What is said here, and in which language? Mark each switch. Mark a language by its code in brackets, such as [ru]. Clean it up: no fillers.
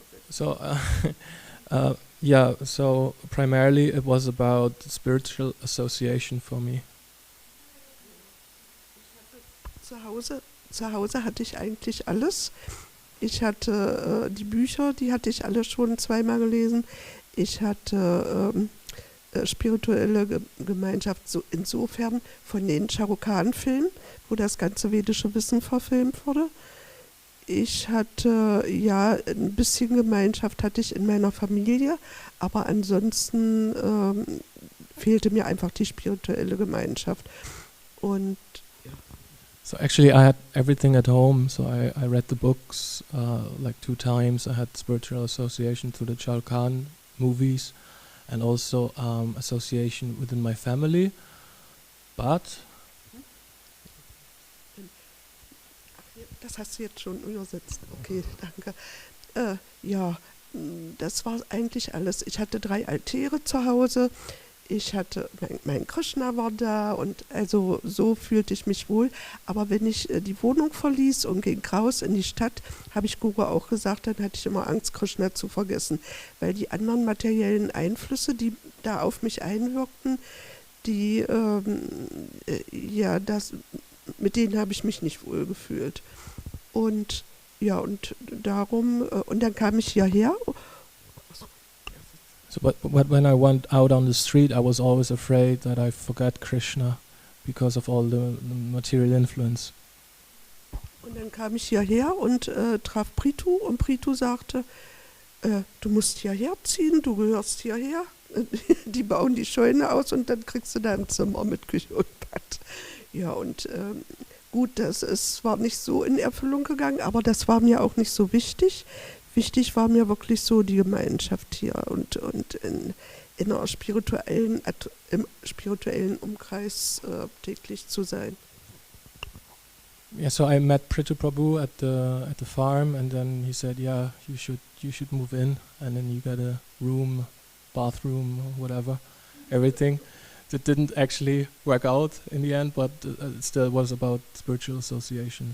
[en] So, yeah, so primarily it was about spiritual association for me. [de] Zu Hause hatte ich eigentlich alles. Ich hatte die Bücher, die hatte ich alle schon zweimal gelesen. Ich hatte spirituelle Gemeinschaft so insofern von den Charukan-Filmen, wo das ganze vedische Wissen verfilmt wurde. Ich hatte, ja, ein bisschen Gemeinschaft hatte ich in meiner Familie, aber ansonsten fehlte mir einfach die spirituelle Gemeinschaft. Und [en] So actually I had everything at home, so I read the books like 2 times. I had spiritual association through the Chalkan movies, and also association within my family. But [de] Das hast du jetzt schon übersetzt. Okay, danke. Ja, das war eigentlich alles. Ich hatte 3 Altäre zu Hause. Ich hatte, mein Krishna war da und also so fühlte ich mich wohl. Aber wenn ich die Wohnung verließ und ging raus in die Stadt, habe ich Guru auch gesagt, dann hatte ich immer Angst, Krishna zu vergessen. Weil die anderen materiellen Einflüsse, die da auf mich einwirkten, die, ja, mit denen habe ich mich nicht wohl gefühlt. Und ja, und darum, und dann kam ich hierher. [en] So, but when I went out on the street, I was always afraid that I forgot Krishna because of all the material influence. [de] Und dann kam ich hierher und traf Prithu und Prithu sagte, du musst hierher ziehen, du gehörst hierher. Die bauen die Scheune aus und dann kriegst du da ein Zimmer mit Küche und Bad. Ja, und gut, es war nicht so in Erfüllung gegangen, aber das war mir auch nicht so wichtig. Wichtig war mir wirklich so die Gemeinschaft hier und in einer im spirituellen Umkreis täglich zu sein. [en] Yeah, so I met Prithu Prabhu at the farm, and then he said, "Yeah, you should move in, and then you get a room, bathroom, whatever, everything." That didn't actually work out in the end, but it still was about spiritual association.